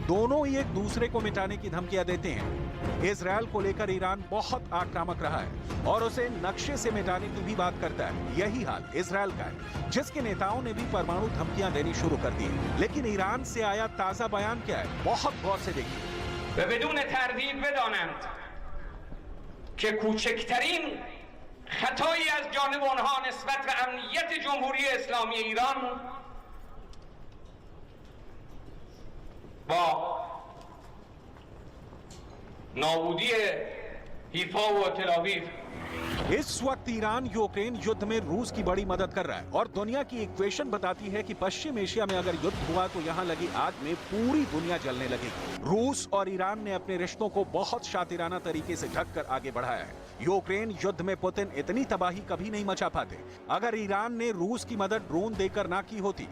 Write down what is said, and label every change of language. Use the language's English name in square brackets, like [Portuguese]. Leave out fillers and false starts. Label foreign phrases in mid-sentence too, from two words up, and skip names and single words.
[Hindi] दोनों ही एक दूसरे को मिटाने की धमकियां देते हैं। इजरायल को लेकर ईरान बहुत आक्रामक रहा है और उसे नक्शे से मिटाने की भी बात करता है। यही हाल इजरायल का है, जिसके नेताओं ने भी परमाणु धमकियां देनी शुरू कर दी। लेकिन ईरान से आया ताजा बयान क्या है, बहुत गौर से देखिए। [Persian] بدون تردید بدانند که کوچکترین خطایی از جانب آنها نسبت به امنیت جمهوری اسلامی ایران با نابودی حیفا و تل‌آویو [Hindi] इस वक्त ईरान यूक्रेन युद्ध में रूस की बड़ी मदद कर रहा है और दुनिया की इक्वेशन बताती है कि पश्चिम एशिया में अगर युद्ध हुआ तो यहाँ लगी आग में पूरी दुनिया जलने लगेगी। रूस और ईरान ने अपने रिश्तों को बहुत शातिराना तरीके से ढककर आगे बढ़ाया है। यूक्रेन युद्ध में पुतिन इतनी तबाही कभी नहीं मचा पाते अगर ईरान ने रूस की मदद ड्रोन देकर ना की होती।